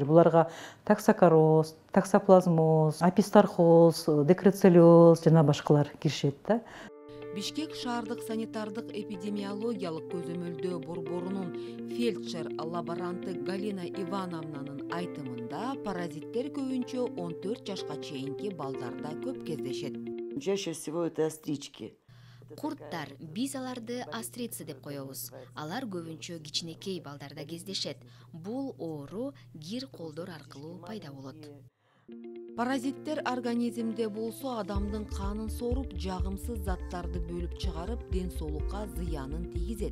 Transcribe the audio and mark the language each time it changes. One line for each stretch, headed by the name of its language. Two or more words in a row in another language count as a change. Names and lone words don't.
Kyrgyz: Буларга токсокороз, токсоплазмоз, апистархоз, декрецеллез жана башкалар киришет да. Бишкек шаардык санитардык эпидемиологиялык көзөмөлдөө борборунун фельдшер лаборанты Галина Ивановнанын айтымында паразиттер көбүнчө 14 жашка чейинки балдарда көп кездешет.
Russian: Чаще всего это острички.
Kyrgyz: Курттар, биз аларды астрицы деп коебуз. Алар көбүнчө кичинекей балдарда кездешет. Бул оору кир колдор аркылуу пайда болот. Паразиттер организмде болсо адамдын канын соруп, жагымсыз заттарды бөлүп чыгарып, ден соолукка зыянын тийгизет.